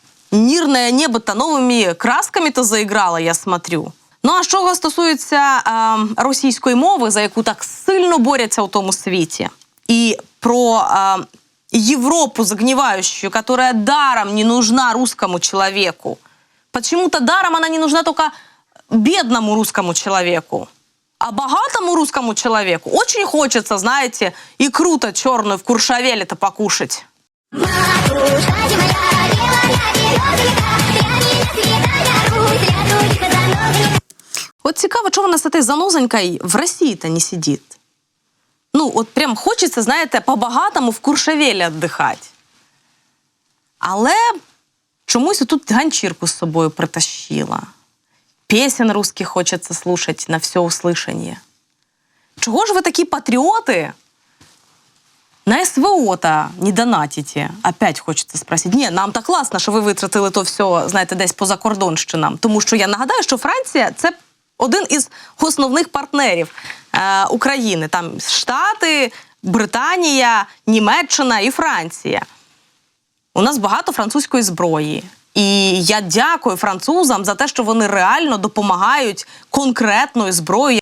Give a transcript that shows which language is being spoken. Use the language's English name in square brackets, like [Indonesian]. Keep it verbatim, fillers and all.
[Ukrainian] Мирне небо-то новими красками-то заіграло, [Russian] я смотрю. [Ukrainian] Ну, а що стосується е, російської мови, за яку так сильно борються у тому світі, і про е, Європу [Russian] загнивающую, которая даром не нужна русскому человеку. Почему-то даром она не нужна только бедному русскому человеку. А богатому русскому человеку очень хочется, знаете, икру-то черную в Куршавеле-то покушать. Вот цікаво, что у нас с этой занозонькой в России-то не сидит. Ну, вот прям хочется, знаете, по-богатому в Куршавеле отдыхать. [Ukrainian] Але чомусь тут ганчірку з собою притащила. [Russian] Песен русских хочется слушать на все услышание. Чего же вы такие патриоты? На СВО-то не донатите? Опять хочется спросить. [Ukrainian] Не, нам-то класно, що ви витратили то все, знаєте, десь поза кордонщинам. Тому що я нагадаю, що Франція – це один із основних партнерів е, України. Там Штати, Британія, Німеччина і Франція. У нас багато французької зброї. І я дякую французам за те, що вони реально допомагають конкретною зброєю.